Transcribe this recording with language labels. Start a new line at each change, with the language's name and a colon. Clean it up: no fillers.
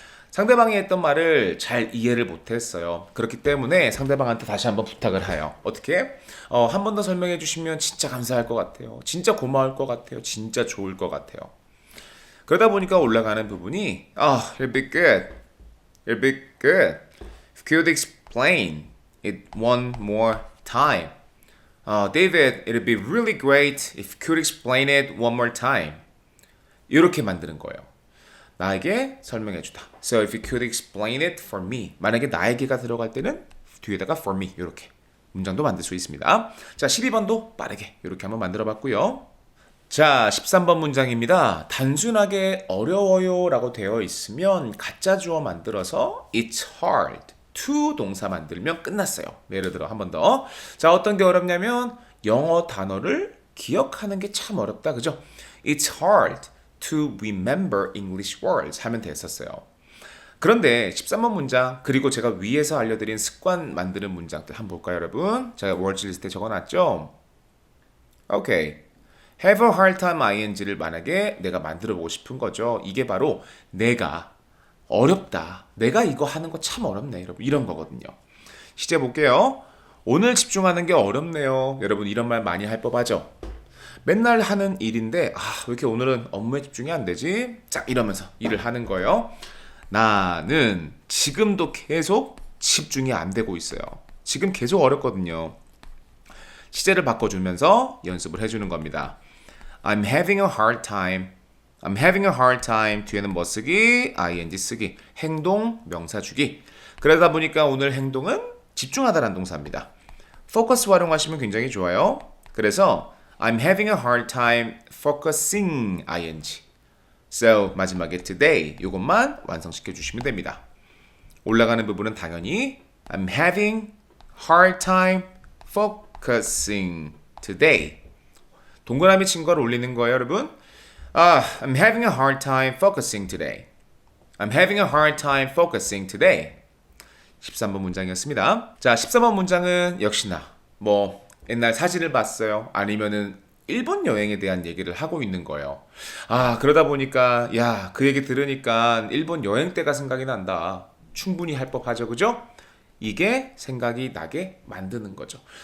Korean: 상대방이 했던 말을 잘 이해를 못했어요. 그렇기 때문에 상대방한테 다시 한번 부탁을 해요. 어떻게? 한 번 더 설명해 주시면 진짜 감사할 것 같아요. 진짜 고마울 것 같아요. 진짜 좋을 것 같아요. 그러다 보니까 올라가는 부분이
English: it'll be good. It'll be good. If you could explain it one more time. David, it'll be really great if you could explain it one more time.
Korean: 이렇게 만드는 거예요. 나에게 설명해 주다.
English: So if you could explain it for me.
Korean: 만약에 나에게가 들어갈 때는 뒤에다가 for me 이렇게 문장도 만들 수 있습니다. 자, 12번도 빠르게 이렇게 한번 만들어 봤고요. 자, 13번 문장입니다. 단순하게 어려워요 라고 되어 있으면 가짜 주어 만들어서
English: it's hard to
Korean: 동사 만들면 끝났어요. 예를 들어 한 번 더. 자, 어떤 게 어렵냐면 영어 단어를 기억하는 게 참 어렵다. 그죠?
English: It's hard to remember English words
Korean: 하면 됐었어요. 그런데 13번 문장 그리고 제가 위에서 알려드린 습관 만드는 문장들 한번 볼까요 여러분? 제가 words 리스트에 적어놨죠? 오케이.
English: have a hard time ing
Korean: 를 만약에 내가 만들어 보고 싶은 거죠. 이게 바로 내가 어렵다. 내가 이거 하는 거 참 어렵네. 여러분 이런 거거든요. 시제 볼게요. 오늘 집중하는 게 어렵네요. 여러분 이런 말 많이 할 법하죠? 맨날 하는 일인데 왜 이렇게 오늘은 업무에 집중이 안 되지? 자, 이러면서 일을 하는 거예요. 나는 지금도 계속 집중이 안 되고 있어요. 지금 계속 어렵거든요. 시제를 바꿔주면서 연습을 해주는 겁니다.
English: I'm having a hard time. I'm having a hard time.
Korean: 뒤에는 뭐 쓰기? ing 쓰기. 행동, 명사 주기. 그러다 보니까 오늘 행동은 집중하다라는 동사입니다. focus 활용하시면 굉장히 좋아요.
English: 그래서 I'm having a hard time focusing ing.
Korean: So 마지막에 today 이것만 완성시켜 주시면 됩니다. 올라가는 부분은 당연히
English: I'm having hard time focusing today.
Korean: 동그라미 친 걸 올리는 거예요, 여러분.
English: I'm having a hard time focusing today. I'm having a hard time focusing today.
Korean: 13번 문장이었습니다. 자, 13번 문장은 역시나 뭐 옛날 사진을 봤어요. 아니면은 일본 여행에 대한 얘기를 하고 있는 거예요. 그러다 보니까 그 얘기 들으니까 일본 여행 때가 생각이 난다. 충분히 할 법하죠, 그죠? 이게 생각이 나게 만드는 거죠.